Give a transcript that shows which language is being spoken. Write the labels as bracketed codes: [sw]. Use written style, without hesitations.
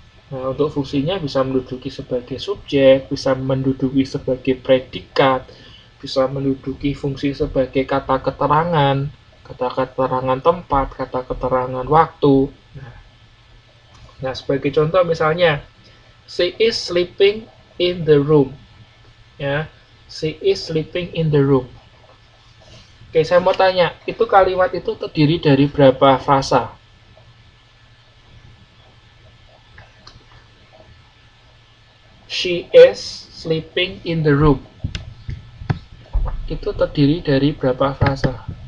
[id] Nah, untuk fungsinya bisa menduduki sebagai subjek, bisa menduduki sebagai predikat, bisa menduduki fungsi sebagai kata keterangan tempat, kata keterangan waktu. [en] Nah, sebagai contoh misalnya, she is sleeping in the room. Ya, she is sleeping in the room. [id] Oke, saya mau tanya, itu kalimat itu terdiri dari berapa frasa? [en] She is sleeping in the room. [id] Itu terdiri dari berapa frasa?